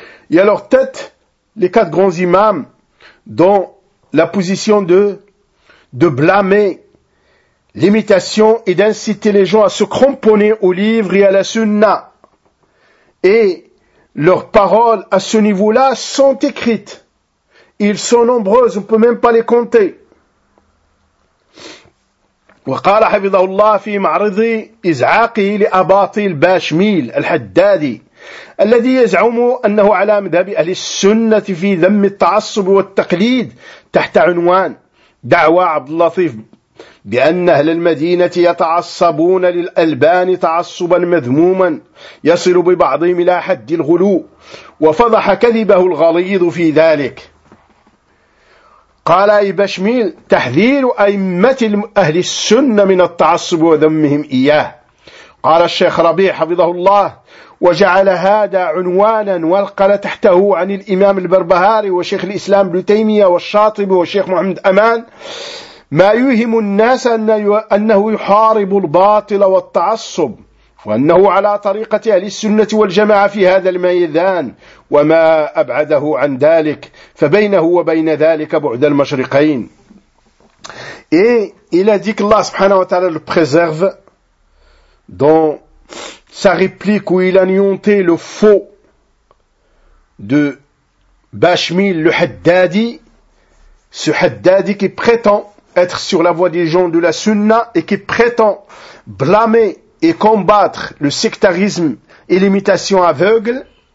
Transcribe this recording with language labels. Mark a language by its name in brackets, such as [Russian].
[French] Et à leur tête les quatre grands imams dont la position de blâmer l'imitation et d'inciter les gens à se cramponner au livre et à la sunna. Et leurs paroles à ce niveau-là sont écrites. Ils sont nombreuses, on ne peut même pas les compter. [Arabic] وقال حفظه الله في معرض إزعاقه لأباطيل باشميل الحدادي الذي يزعم أنه على مذهب أهل السنة في ذم التعصب والتقليد تحت عنوان دعوى عبد اللطيف بأن أهل المدينة يتعصبون للألبان تعصبا مذموما يصل ببعضهم إلى حد الغلو، وفضح كذبه الغليظ في ذلك. قال أي بشميل تحذير أئمة أهل السنة من التعصب وذمهم إياه. قال الشيخ ربيع حفظه الله وجعل هذا عنوانا والقل تحته عن الإمام البربهاري وشيخ الإسلام ابن تيمية والشاطبي وشيخ محمد أمان ما يوهم الناس أنه يحارب الباطل والتعصب وأنه على طريقة أهل السنة والجماعة في هذا الميدان وما أبعده عن ذلك فبينه وبين ذلك بعد المشرقين. [French] Et il a dit qu'Allah subhanahu wa ta'ala le préserve dans sa réplique où il a nuanté le faux de Bashmil le Haddadi, ce Haddadi qui prétend être sur la voie des gens de la Sunna et qui prétend blâmer et combattre le sectarisme et l'imitation aveugle.